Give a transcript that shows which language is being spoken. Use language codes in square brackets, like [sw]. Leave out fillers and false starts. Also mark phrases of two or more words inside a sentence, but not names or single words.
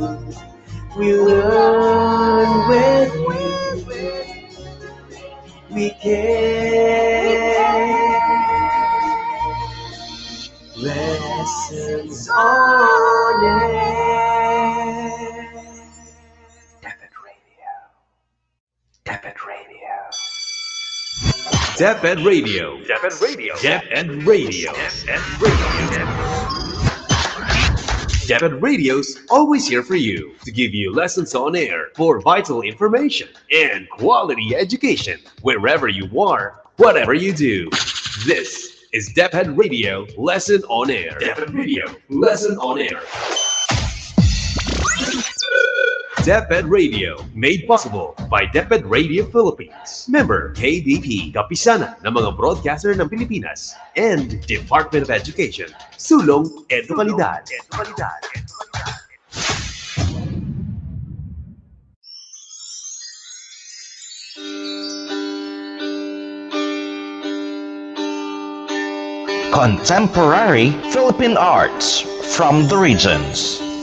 [en] We learn with you. We care. Lessons on air. DepEd Radio. DepEd Radio. DepEd Radio. DepEd Radio. DepEd Radio. DepEd Radio. DepEd Radio's always here for you to give you lessons on air for vital information and quality education wherever you are, whatever you do. This is DepEd Radio Lesson on Air. DepEd Radio Lesson on Air. DepEd Radio, made possible by DepEd Radio Philippines. Member KBP, Kapisanan ng mga Broadcaster ng Pilipinas, and Department of Education. [tl] Sulong Edukalidad. [en] Contemporary Philippine arts from the regions.